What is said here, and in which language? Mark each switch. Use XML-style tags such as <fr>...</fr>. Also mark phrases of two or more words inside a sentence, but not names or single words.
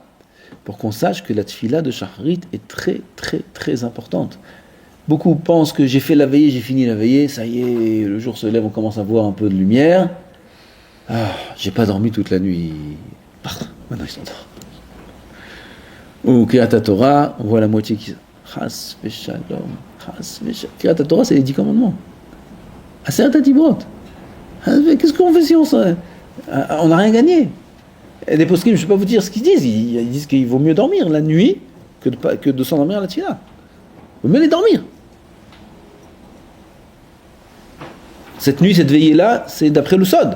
<fr>Pour qu'on sache que la tfila de Shacharit est très, très, très importante. Beaucoup pensent que j'ai fait la veillée, j'ai fini la veillée, ça y est, le jour se lève, on commence à voir un peu de lumière. Ah, j'ai pas dormi toute la nuit. Maintenant ils s'endorment. Ou</fr> <he>קריאת התורה,</he> <fr>on voit la moitié qui...</fr> <he>חס ושלום, חס ושלום. קריאת התורה,</he> <fr>c'est les 10 commandements.</fr> <he>עשרת הדברות.</he> <fr>Qu'est-ce qu'on fait si on n'a rien gagné? Et des poskim, je ne vais pas vous dire ce qu'ils disent. Ils disent qu'il vaut mieux dormir la nuit que de s'endormir à la tfila. Il vaut mieux aller dormir. Cette nuit, cette veillée-là, c'est d'après le Sod.</fr>